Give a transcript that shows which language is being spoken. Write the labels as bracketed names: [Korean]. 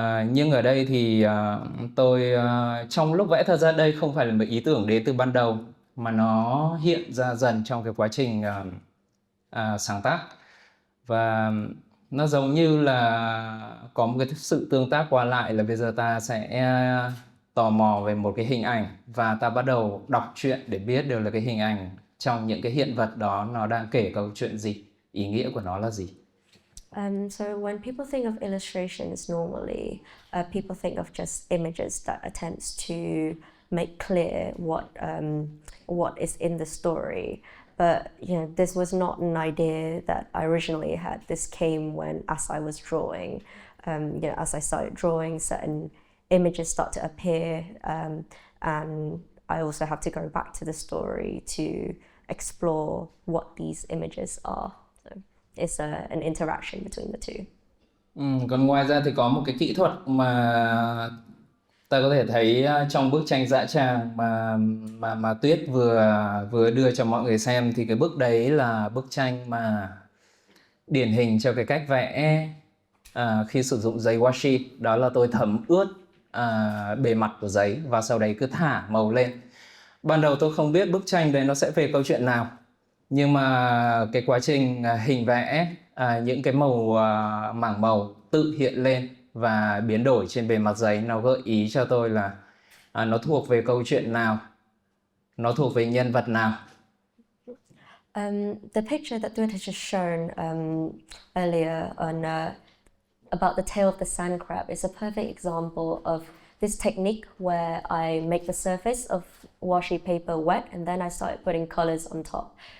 [Vietnamese] Nhưng ở đây thì tôi trong lúc vẽ, thật ra đây không phải là một ý tưởng đến từ ban đầu mà nó hiện ra dần trong cái quá trình sáng tác, và nó giống như là có một cái sự tương tác qua lại, là bây giờ ta sẽ tò mò về một cái hình ảnh và ta bắt đầu đọc truyện để biết được là cái hình ảnh trong những cái hiện vật đó nó đang kể câu chuyện gì, ý nghĩa của nó là gì. [English] So when people think of illustrations normally, people think of just images that attempts to make clear what is in the story. But this was not an idea that I originally had. This came when, as I was drawing, as I started drawing, certain images start to appear, and I also have to go back to the story to explore what these images are. So it's an interaction between the two. [Vietnamese] Còn ngoài ra thì có một cái kỹ thuật mà ta có thể thấy trong bức tranh dã tràng mà Tuyết vừa đưa cho mọi người xem, thì cái bức đấy là bức tranh mà điển hình cho cái cách vẽ khi sử dụng giấy washi. Đó là tôi thấm ướt bề mặt của giấy và sau đấy cứ thả màu lên. Ban đầu tôi không biết bức tranh đấy nó sẽ về câu chuyện nào, nhưng mà cái quá trình hình vẽ, những cái mảng màu tự hiện lên và biến đổi trên bề mặt giấy, nó gợi ý cho tôi là nó thuộc về câu chuyện nào, nó thuộc về nhân vật nào. [English] The picture that Tuyết has just shown earlier on about the tail of the sand crab is a perfect example of this technique where I make the surface of washi paper wet and then I started putting colors on top.